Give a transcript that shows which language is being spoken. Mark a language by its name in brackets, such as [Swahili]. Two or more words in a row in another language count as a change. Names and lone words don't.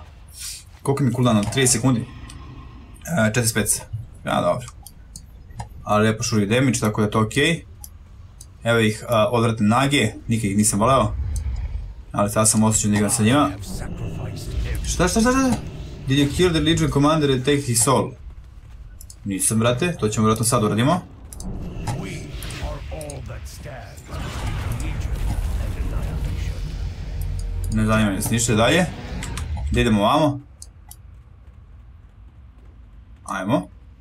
[Bosnian] Koliko mi je cooldown? 30 sekundi? 45. Ja, dobro. Ali lijepo šuri damage, tako da je to okej. Evo ih odvratne nage, nikad ih nisam voleo. Ali sad sam osjećan da igram sa njima. Šta? [English] Did you kill the Legion commander and take his soul? [Bosnian] Nisam, brate, to ćemo vjerojatno sad uradimo. Ne zanima me se ništa dalje. Gdje idemo ovamo? Ajmo.